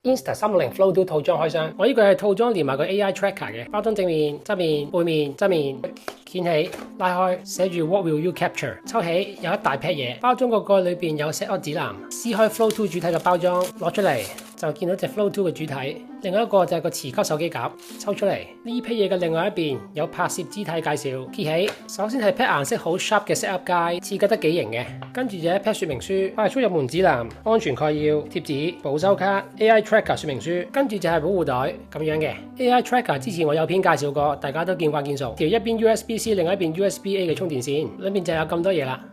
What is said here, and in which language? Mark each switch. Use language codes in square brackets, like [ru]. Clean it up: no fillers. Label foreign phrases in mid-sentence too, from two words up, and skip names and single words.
[yue] Insta 360 Flow 2 套裝開箱，我呢個係套裝連埋個 AI Tracker 嘅，包裝正面、側面、背面、側面，掀起、拉開，寫住 [en] What will you capture？ [yue] 抽起有一大劈嘢，包裝個蓋裏邊有 [en] set up [yue] 指南，撕開 Flow 2主體嘅包裝，攞出嚟就見到隻 Flow 2嘅主體，另外一個就係個磁吸手機夾，抽出嚟呢批嘢嘅另外一邊有拍攝姿態介紹，揭起首先係 pack 顏色好 sharp 嘅 [en] set up guide， [yue] 設計得幾型嘅，跟住就一 pack 說明書、快速入門指南、安全概要、貼紙、保修卡、AI Tracker 說明書，跟住就係保護袋咁樣嘅 AI Tracker。之前我有篇介紹過，大家都見慣見熟，條一邊 USB-C 另一邊 USB-A 嘅充電線，裏面就有咁多嘢啦。